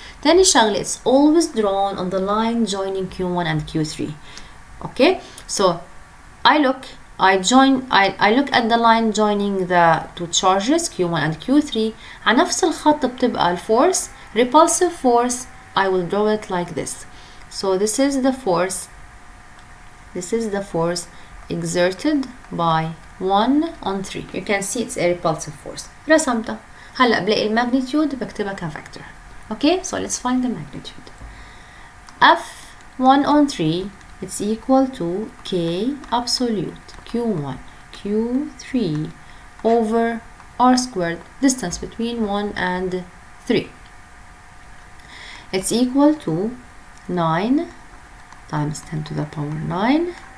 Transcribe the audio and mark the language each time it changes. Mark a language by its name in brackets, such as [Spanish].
[Arabic] تاني شغلة, [English] it's always drawn on the line joining Q1 and Q3. okay, so I look at the line joining the two charges Q1 and Q3. [Arabic] على نفس الخط بتبقى ال force, repulsive force. [English] I will draw it like this. So this is the force exerted by 1 on 3. You can see it's a repulsive force. [Arabic] رسمتها. هلا بلاقي الماgnitude بكتبها كفector. [English] Okay, so let's find the magnitude. F1 on 3, it's equal to K absolute Q1 Q3 over R squared, distance between 1 and 3. It's equal to 9 times 10 to the power 9.